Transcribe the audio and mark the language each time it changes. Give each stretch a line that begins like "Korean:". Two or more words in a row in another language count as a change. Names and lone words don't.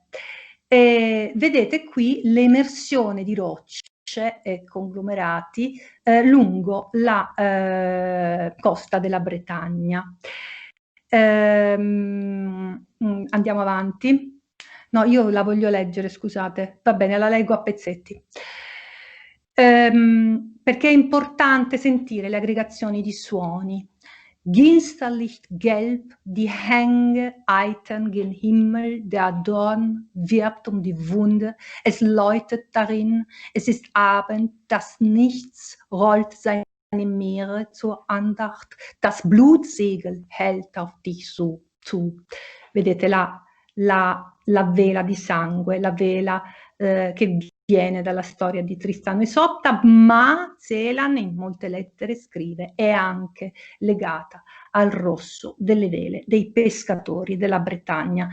Italian: E vedete qui l'emersione di rocce e conglomerati lungo la costa della Bretagna. Andiamo avanti. No, io la voglio leggere, scusate. Va bene, la leggo a pezzetti. Perché è importante sentire le aggregazioni di suoni.
German: Ginsterlicht gelb, die Hänge eitern gen Himmel, der Dorn wirbt die Wunde, es läutet darin, es ist Abend, das Nichts rollt seine Meere zur Andacht, das Blutsegel hält auf dich zu.
Italian: Vedete la vela di sangue, la vela che viene dalla storia di Tristano e Isotta, ma Celan in molte lettere scrive è anche legata al rosso delle vele dei pescatori della Bretagna.